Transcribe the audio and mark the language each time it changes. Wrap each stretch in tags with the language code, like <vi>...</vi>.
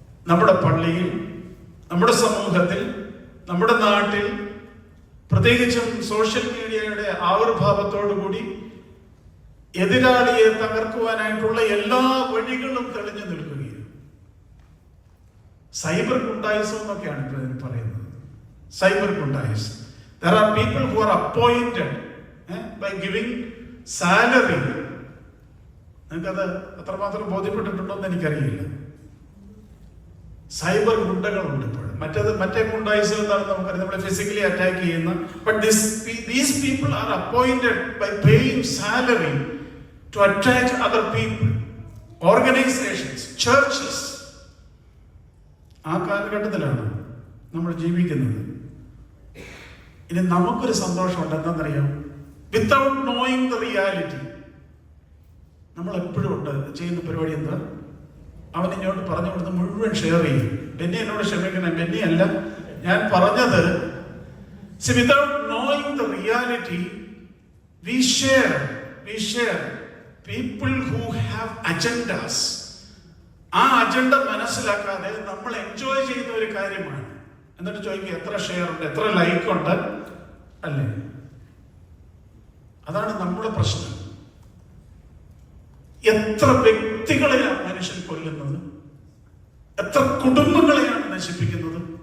<ml>നമ്മുടെ പള്ളിയിൽ, നമ്മുടെ സമൂഹത്തിൽ, നമ്മുടെ നാട്ടിൽ, പ്രത്യേകിച്ചും സോഷ്യൽ മീഡിയയുടെ ആവിർഭാവത്തോടുകൂടി എതിരാളിയെ തകർക്കുവാനായിട്ടുള്ള എല്ലാ വഴികളും തെളിഞ്ഞു നിൽക്കുകയാണ്. സൈബർ ഗുണ്ടായിസം എന്നൊക്കെയാണ് ഇപ്പോൾ ഇതിന് പറയുന്നത്. Cyber ഗുണ്ടായിസം.</ml> <en>There are people who are appointed by giving salary.</en> <ml>നിങ്ങൾക്കത് അത്രമാത്രം ബോധ്യപ്പെട്ടിട്ടുണ്ടോ എന്ന് എനിക്കറിയില്ല. സൈബർ ഗുണ്ടകളുണ്ട് ഇപ്പോൾ. മറ്റേ ഗുണ്ടായിസം എന്താണെന്ന് നമുക്കറിയാം, നമ്മളെ ഫിസിക്കലി അറ്റാക്ക് ചെയ്യുന്ന.</ml> <en>But these people are appointed by paying salary to attack other people, organizations, churches.</en> <ml>ആ കാലഘട്ടത്തിലാണ് നമ്മൾ ജീവിക്കുന്നത്. ഇനി നമുക്കൊരു സന്തോഷമുണ്ട്. എന്താണെന്നറിയാം?</ml> <en>without knowing the reality</en> <ml>നമ്മൾ എപ്പോഴും ഉണ്ട് ചെയ്യുന്ന പരിപാടി എന്താ? അവൻ ഇങ്ങോട്ട് പറഞ്ഞു കൊടുത്ത് മുഴുവൻ ഷെയർ ചെയ്യും. ബെന്നി എന്നോട് ക്ഷമിക്കണം, ബെന്നി അല്ല ഞാൻ പറഞ്ഞത്.</ml> <en>Without knowing the reality we share we share. People who have agendas.</en> <ml>ആ അജണ്ട മനസ്സിലാക്കാതെ നമ്മൾ എൻജോയ് ചെയ്യുന്ന ഒരു കാര്യമാണ്. എന്നിട്ട് ചോദിക്കുക എത്ര ഷെയർ ഉണ്ട്, എത്ര ലൈക്ക് ഉണ്ട്, അല്ലേ? അതാണ് നമ്മുടെ പ്രശ്നം. എത്ര വ്യക്തികളെയാണ് മനുഷ്യൻ കൊല്ലുന്നത്, എത്ര കുടുംബങ്ങളെയാണ് നശിപ്പിക്കുന്നത്.</ml>